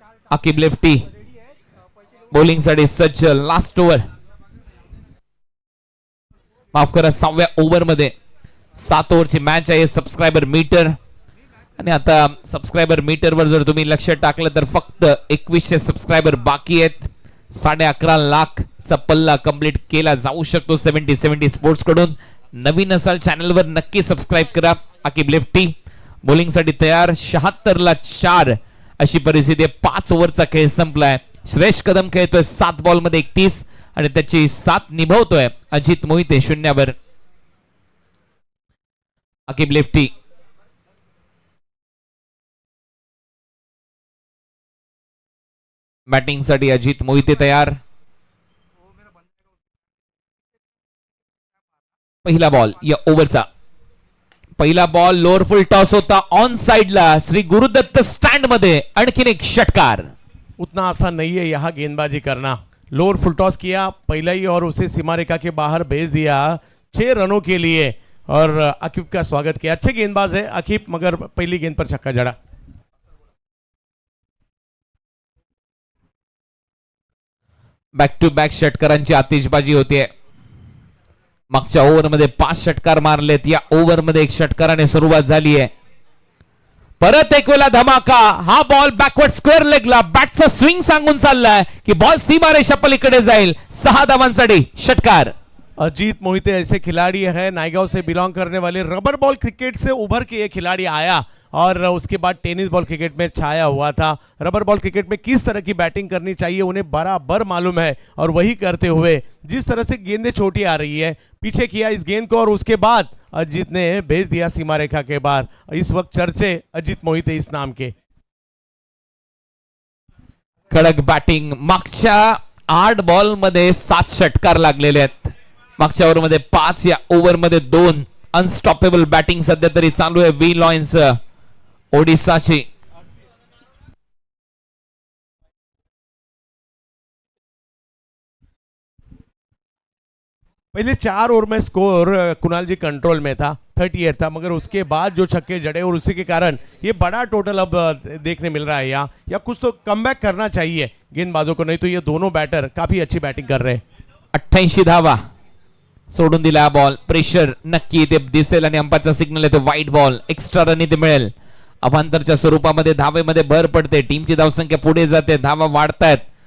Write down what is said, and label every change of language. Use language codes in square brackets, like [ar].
[mr] Aqib lefty bowling साठी सज्ज। Last over, माफ करा 6व्या ओव्हरमध्ये 7 ओव्हरची मॅच आहे। सबस्क्रायबर मीटर आणि आता सबस्क्रायबर मीटरवर जर तुम्ही लक्ष टाकलं तर फक्त 2100 सबस्क्रायबर बाकी आहेत। 11.5 लाखचा पल्ला कंप्लीट केला जाऊ शकतो 70 स्पोर्ट्स कडून। नवीन असाल चॅनलवर नक्की सबस्क्राइब करा। आकिब लेफ्टी बॉलिंग साठी तयार। 76 ला 4 अशी परिस्थिती आहे। 5 ओव्हरचा खेळ संपलाय। श्रेयस कदम खेळतोय 7 बॉल मध्ये 31 आणि त्याची 7 निभावतोय अजित मोहिते 0वर। आकिब लेफ्टी बॅटिंग साठी अजित मोहिते तयार। पहिला बॉल या ओव्हरचा। पहिला बॉल लोअर फुल टॉस होता ऑन साइडला। श्री गुरुदत्त स्टँड मध्ये आणखीन एक षटकार। [hi] उतना आसान नहीं है यहाँ गेंदबाजी करना। लोअर फुल टॉस किया पहला ही और उसे सीमा रेखा के बाहर भेज दिया 6 रनों के लिए और आकिब का स्वागत किया। अच्छे गेंदबाज है आकिब, मगर पहली गेंद पर छक्का जड़ा। [mr] बॅक टू बॅक षटकारांची आतिषबाजी होतीये। मागच्या ओव्हरमध्ये 5 षटकार मारलेत, या ओव्हरमध्ये 1 षटकाराने सुरुवात झाली आहे। परत एक वेळा धमाका। हा बॉल बॅकवर्ड स्क्वेअर लेगला, बॅटचा स्विंग सांगून चाललाय की बॉल सीमारेषा पलीकडे जाईल। 6 धावांसाठी षटकार। [hi] अजीत मोहिते ऐसे खिलाड़ी है, नायगांव से बिलोंग करने वाले। रबर बॉल क्रिकेट से उभर के ये खिलाड़ी आया और उसके बाद टेनिस बॉल क्रिकेट में छाया हुआ था। रबर बॉल क्रिकेट में किस तरह की बैटिंग करनी चाहिए उन्हें बराबर मालूम है और वही करते हुए जिस तरह से गेंदें छोटी आ रही है पीछे किया इस गेंद को और उसके बाद अजीत ने भेज दिया सीमा रेखा के बाहर। इस वक्त चर्चे अजीत मोहिते इस नाम के। [mr] कडक बॅटिंग। मागच्या 8 बॉल मध्ये 7 षटकार लागलेले आहेत। मागच्या ओव्हर मध्ये 5, या ओव्हर मध्ये 2। अनस्टॉपेबल बॅटिंग सध्या तरी चालू आहे वी लॉयन्स ओडिसाची। [hi] पहले 4 ओवर में स्कोर कुणाल जी कंट्रोल में था, 38 था, मगर उसके बाद जो छक्के जड़े और उसी के कारण ये बड़ा टोटल अब देखने मिल रहा है। यहाँ या कुछ तो कमबैक करना चाहिए गेंदबाजों को, नहीं तो ये दोनों बैटर काफी अच्छी बैटिंग कर रहे हैं। [mr] 88 धावा सोडून दिला बॉल। प्रेशर नक्की ते दिसेल आणि अंपायरचा सिग्नल येतो वाईड बॉल। एक्स्ट्रा रन इथे मिळेल। अभांतरच्या स्वरूपामध्ये धावेमध्ये भर पडते। टीमची धावसंख्या पुढे जाते, धावा वाढतायत।